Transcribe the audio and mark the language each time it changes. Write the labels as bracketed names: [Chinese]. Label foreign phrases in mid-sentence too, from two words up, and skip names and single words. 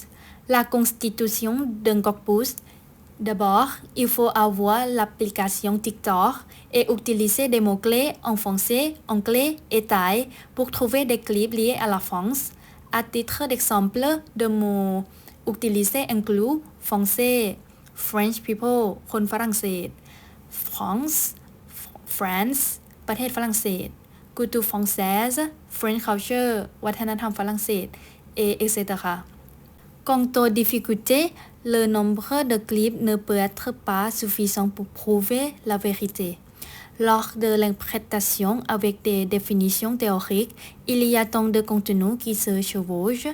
[French] La constitution d'un corpus. D'abord, il faut avoir l'application TikTok et utiliser des mots-clés en français, anglais et thaï pour trouver des clips liés à la France. À titre d'exemple, de mots utilisés incluent français, [English] French people, [Thai] คนฝรั่งเศส France ประเทศฝรั่งเศส [French] culture française, [English] French culture [Thai] วัฒนธรรมฝรั่งเศส [French] et etc. Quant aux difficultés, le nombre de clips ne peut être pas suffisant pour prouver la vérité. Lors de l'interprétation avec des définitions théoriques, il y a tant de contenus qui se chevauchent.